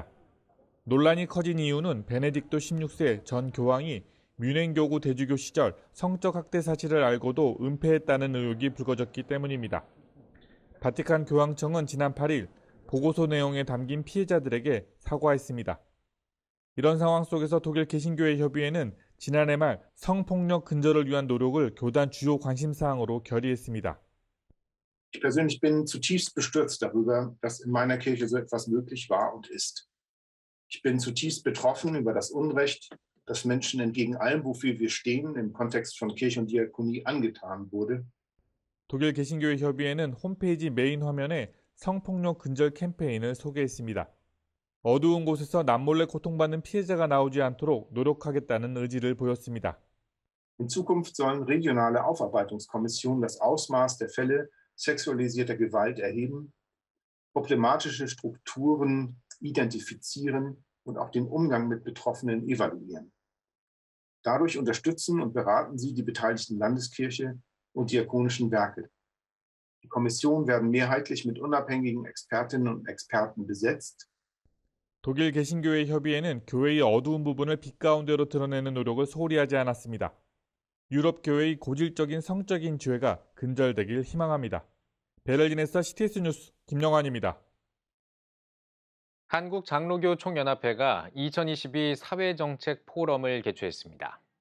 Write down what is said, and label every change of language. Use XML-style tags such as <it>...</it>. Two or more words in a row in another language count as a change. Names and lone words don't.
<ko>논란이 커진 이유는 베네딕토 16세 전 교황이 뮌헨 교구 대주교 시절 성적 학대 사실을 알고도 은폐했다는 의혹이 불거졌기 때문입니다. 바티칸 교황청은 지난 8일 보고서 내용에 담긴 피해자들에게 사과했습니다. 이런 상황 속에서 독일 개신교회 협의회는 지난해 말 성폭력 근절을 위한 노력을 교단 주요 관심사항으로 결의했습니다.</ko> <de>Ich persönlich bin zutiefst bestürzt darüber, dass in meiner Kirche so etwas möglich war und ist. Ich bin zutiefst betroffen über das Unrecht, das Menschen entgegen allem, wofür wir stehen, im Kontext von Kirche und Diakonie angetan wurde.</de> <ko>독일 개신교회 협의회는 홈페이지 메인 화면에 성폭력 근절 캠페인을 소개했습니다. 어두운 곳에서 남몰래 고통받는 피해자가 나오지 않도록 노력하겠다는 의지를 보였습니다.</ko> <de>In Zukunft sollen regionale Aufarbeitungskommissionen das Ausmaß der Fälle sexualisierter Gewalt erheben, problematische Strukturen identifizieren und auch den Umgang mit Betroffenen evaluieren. Dadurch unterstützen und beraten sie die beteiligten Landeskirche und diakonischen Werke. Die Kommissionen werden mehrheitlich mit unabhängigen Expertinnen und Experten besetzt.</de> <ko>독일 개신교회 협의회는 교회의 어두운 부분을 빛 가운데로 드러내는 노력을 소홀히 하지 않았습니다. 유럽 교회의 고질적인 성적인 죄가 근절되길 희망합니다. 베를린에서 CTS 뉴스 김영환입니다. 한국장로교 총연합회가 2022 사회정책 포럼을 개최했습니다.</ko>